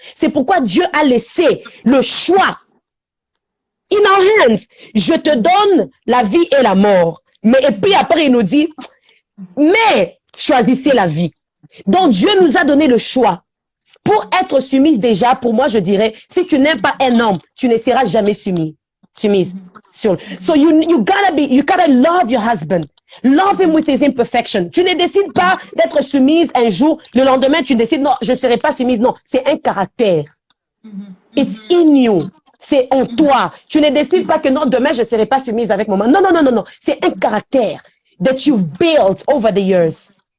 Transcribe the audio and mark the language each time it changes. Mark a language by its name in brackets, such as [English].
[French] C'est pourquoi Dieu a laissé le choix. [English] In our hands, [French] je te donne la vie et la mort. Mais et puis après, il nous dit, mais choisissez la vie. Donc Dieu nous a donné le choix. Pour être soumise déjà, pour moi, je dirais, si tu n'aimes pas un homme, tu ne seras jamais soumise. [English] So you gotta love your husband. Love him with his imperfection. [French] Tu ne décides pas d'être soumise un jour, le lendemain, tu décides, non, je ne serai pas soumise. Non, c'est un caractère. [English] It's in you. [French] C'est en toi. Tu ne décides pas que non, demain, je ne serai pas soumise avec mon mari. Non, non, non, non, non. C'est un caractère [English] that you've built over the years.